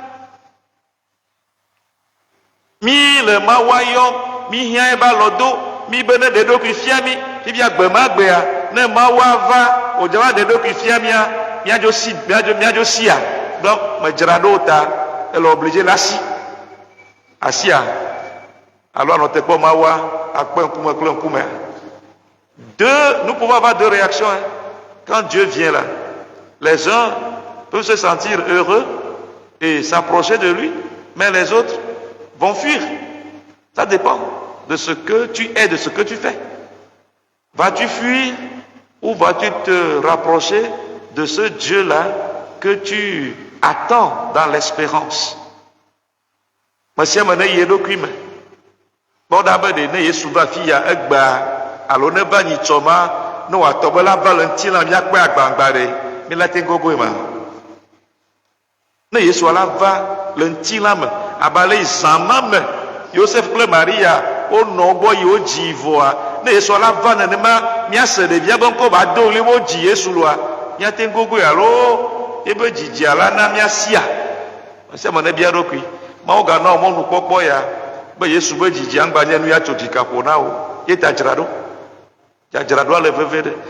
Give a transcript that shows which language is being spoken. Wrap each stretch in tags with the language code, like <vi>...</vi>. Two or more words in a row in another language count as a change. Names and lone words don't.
<ee>mi le Mawua yɔm mi hiã ebe alɔ do mi be ne ɖe ɖokui fia mi fifia gbe ma gbea ne Mawua va wòdza va ɖe ɖokui fia mia míadzo sia donc me dzra ɖo ta ele obligé la asia alo anɔ te kpɔ Mawua akpe ŋkume kple ŋkume</ee> <fr>nous pouvons avoir deux réactions hein. Quand Dieu vient là les uns peuvent se sentir heureux et s'approcher de lui mais les autres vont fuir. Ça dépend de ce que tu es, de ce que tu fais. Vas-tu fuir ou vas-tu te rapprocher de ce Dieu-là que tu attends dans l'espérance?</fr> <ee>Monsieur mene yeɖokui me kpɔɖa be ɖe ne Yesu va fi ya egba alo ne va nyitsɔma ne wòatɔ be la va le ŋutilã míakpɔe agbagba ɖe mi la te gogoe ma ne Yesu la va le ŋutilã me abe ale yi zã ma me Joseph kple Maria wonɔ gbɔ yi wodzi vɔa ne Yesu la va nenema míase ɖevia be ŋkɔ ba do li wodzi Yesu loa míate gogoe alo ebe dzidzia la na míasia sia me ne bia ɖokui Mawu ganɔ mɔnukpɔkpɔ ya be Yesu be dzidzia ŋgba nye nu ya tso dzikaƒo na wo ye ta dzra ɖo Dzadzraɖoa le veve ɖe.</ee>